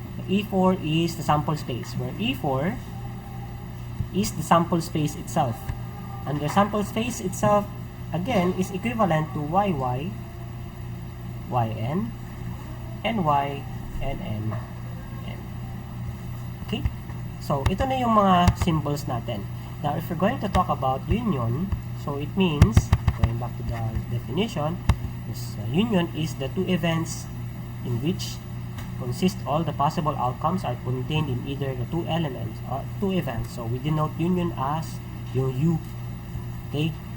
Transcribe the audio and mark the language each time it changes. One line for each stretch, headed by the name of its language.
English: E4 is the sample space, where E4 is the sample space itself. And the sample space itself, again, is equivalent to YY, YN, NY, and N. Okay?
Filipino: So, ito na yung mga symbols natin.
English: Now, if we're going to talk about union, so it means, going back to the definition, this union is the two events in which consist all the possible outcomes are contained in either the two elements or two events. So, we denote union as yung U. Okay?